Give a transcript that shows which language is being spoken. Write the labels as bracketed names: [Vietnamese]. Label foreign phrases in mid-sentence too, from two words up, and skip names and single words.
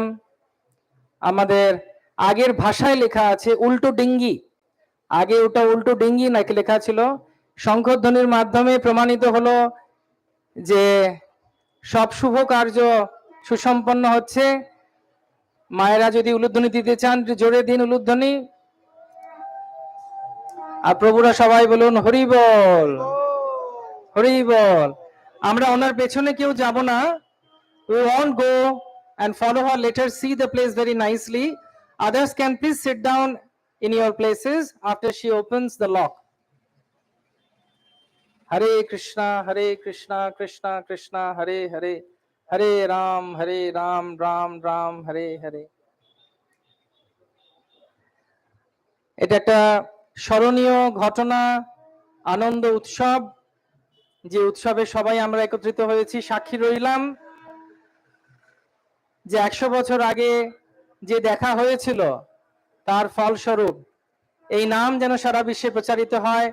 [Bangla] আমাদের আগের ভাষায় লেখা আছে উল্টো ডিঙ্গি, আগে ওটা উল্টো ডিঙ্গি নাকি লেখা ছিল, শঙ্খধ্বনির মাধ্যমে প্রমাণিত হলো যে সব শুভ কার্য সুসম্পন্ন হচ্ছে। মায়েরা যদি উলুধ্বনি দিতে চান জোরে দিন উলুধ্বনি, আর প্রভুরা সবাই বলুন হরি বল হরি বল। আমরা ওনার পেছনে কেউ যাব না, [English] we won't go and follow her, let her see the place very nicely. Others can please sit down in your places after she opens the lock. [Sanskrit] Hare Krishna Krishna Krishna Hare Hare, Hare Ram Ram Ram Hare Hare। [Bangla] এটা একটা স্মরণীয় ঘটনা, আনন্দ উৎসব, যে উৎসবে সবাই আমরা একত্রিত হয়েছি, সাক্ষী রইলাম যে 100 বছর আগে যে দেখা হয়েছিল তার ফলস্বরূপ এই নাম যেন সারা বিশ্বে প্রচারিত হয়।